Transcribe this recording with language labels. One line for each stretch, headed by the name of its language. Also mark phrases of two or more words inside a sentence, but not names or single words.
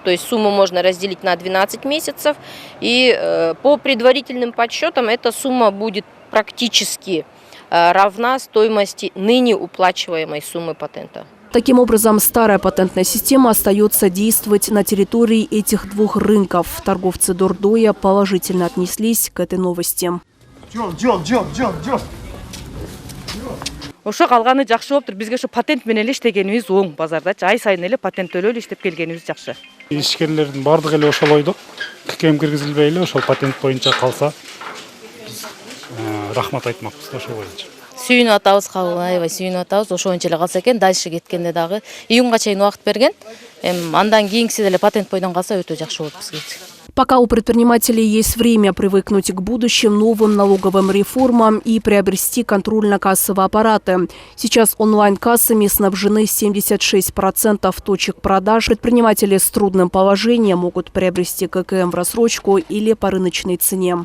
Russian: То есть сумму можно разделить на 12 месяцев, и по предварительным подсчетам эта сумма будет практически равна стоимости ныне уплачиваемой суммы патента. Таким образом, старая патентная система остается действовать на территории этих 2 рынков. Торговцы Дордоя положительно отнеслись к этой новости.
Kyrgyz: Ошо калганы жакшы болуптур. Бизге ошо патент менен эле иштегенибиз оң базардачы. Ай сайын эле патент төлөп эле иштеп келгенибиз жакшы. Ишкерлердин бардыгы эле ошол ойдо. ККМ киргизилбей эле ошол патент боюнча калса рахмат айтмакпыз ошол боюнча. Сүйүнүп атабыз, аябай сүйүнүп атабыз. Ошо боюнча эле калса экен, дальше кеткенде дагы июнга чейин убакыт берген. Андан кийинкиси деле патент бойдон калса өтө жакшы болот бизге.
Russian: Пока у предпринимателей есть время привыкнуть к будущим новым налоговым реформам и приобрести контрольно-кассовые аппараты. Сейчас онлайн-кассами снабжены 76% точек продаж. Предприниматели с трудным положением могут приобрести ККМ в рассрочку или по рыночной цене.